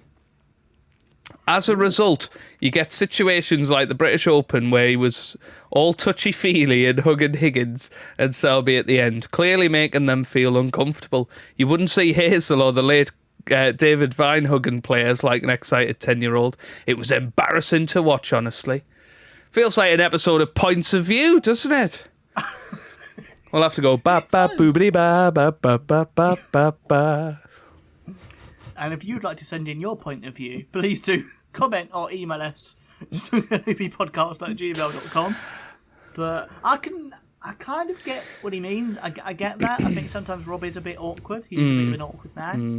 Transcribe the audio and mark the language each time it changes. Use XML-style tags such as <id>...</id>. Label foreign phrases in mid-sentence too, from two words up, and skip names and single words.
<en>As a result, you get situations like the British Open where he was all touchy-feely and hugging Higgins and Selby at the end, clearly making them feel uncomfortable. You wouldn't see Hazel or the late David Vine hugging players like an excited 10-year-old. It was embarrassing to watch, honestly. Feels like an episode of Points of View, doesn't it? We'll have to go ba-ba-boobity-ba-ba-ba-ba-ba-ba. And if you'd like to send in your point of view, please do comment or email us snookerloopypodcast@gmail.com. But I kind of get what he means. I get that. I think sometimes Rob is a bit awkward. He's a bit of an awkward man.</en>